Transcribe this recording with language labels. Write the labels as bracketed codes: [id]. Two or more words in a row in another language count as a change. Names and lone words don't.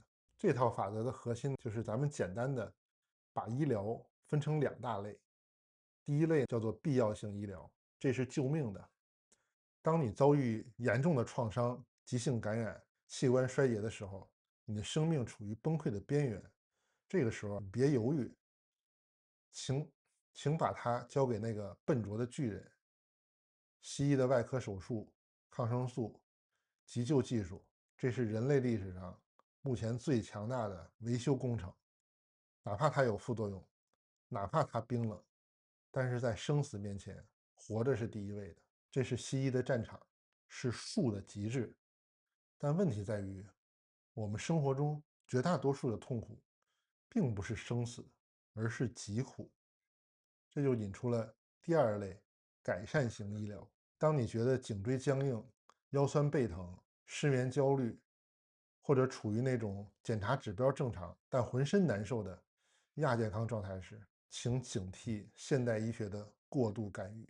[zh] 這套法則的核心就是咱們簡單的把醫療分成2大類。第一類叫做必要性醫療，這是救命的。當你遭遇嚴重的創傷、急性感染、器官衰竭的時候，你的生命處於崩潰的邊緣，這個時候別猶豫，請把它交給那個笨拙的巨人。西醫的外科手術、抗生素、急救技術，這是人類歷史上目前最強大的維修工程。哪怕它有副作用，哪怕它冰冷，但是在生死面前，活着是第一位的。這是西醫的戰場，是術的極致。但問題在於，我們生活中絕大多數的痛苦，並不是生死，而是疾苦。這就引出了第2類改善型醫療。當你覺得頸椎僵硬、腰痠背疼、失眠焦慮，或者處於那種檢查指標正常但渾身難受的亞健康狀態時，請警惕現代醫學的過度干預。